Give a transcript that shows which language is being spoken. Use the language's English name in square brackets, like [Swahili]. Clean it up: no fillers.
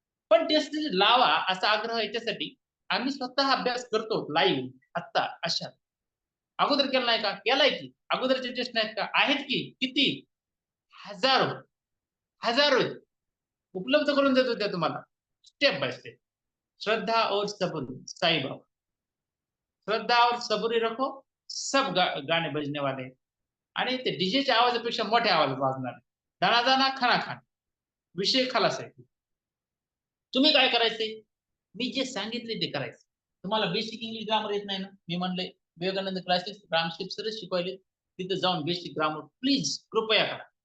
[Marathi] पण टेस्ट लावा असा आग्रह याच्यासाठी आम्ही स्वतः अभ्यास करतो लाईव्ह आत्ता अशा. अगोदर केला नाही का? केलाय की. अगोदरचे टेस्ट नाहीत का? आहेत की. किती? हजारो, हजारो आहेत. उपलब्ध करून देतो त्या तुम्हाला. [English] Step by step. [Hindi] श्रद्धा और सबुरी, साईं बाबा. श्रद्धा और सबुरी रखो, सब गाणे बजने वाले हैं. [Marathi] आणि ते डीजेच्या आवाजापेक्षा मोठ्या आवाजात वाजणार आहे. दणादणा खणाखण. विषय खलास आहे. तुम्ही काय करायचंय? मी जे सांगितले ते करायचं. तुम्हाला बेसिक इंग्लिश ग्रामर येत नाही ना? मी म्हणलंय विवेकानंद क्लासेस, रामशिव सरच शिकवायले. तिथं जाऊन बेसिक ग्रामर प्लीज कृपया करा.